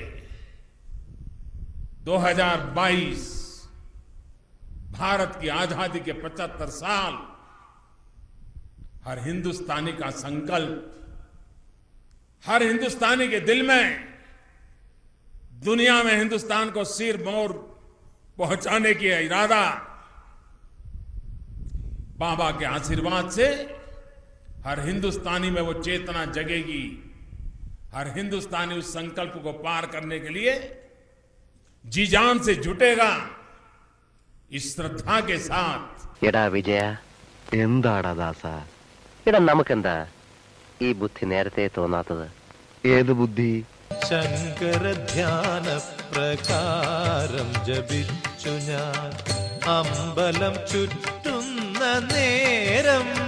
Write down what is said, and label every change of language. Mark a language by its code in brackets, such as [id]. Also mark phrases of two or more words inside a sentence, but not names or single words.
[hi] 2022 भारत की आजादी के 75 साल, हर हिंदुस्तानी का संकल्प, हर हिंदुस्तानी के दिल में दुनिया में हिंदुस्तान को सिर मोर पहुंचाने की इरादा, बाबा के आशीर्वाद से हर हिंदुस्तानी में वो चेतना जगेगी. हर हिंदुस्तानी उस संकल्प को पार करने के लिए जी जान से जुटेगा. इस श्रद्धा के साथ. [ml] എടാ വിജയ, എന്താടാ ദാസ, എടാ നമുക്കെന്താ ഈ ബുദ്ധി നേരത്തെ തോന്നാത്തത്? ഏത് ബുദ്ധി? ശങ്കര ധ്യാന പ്രകാരം ജപിച്ചു ഞാൻ അമ്പലം ചുറ്റുന്ന നേരം.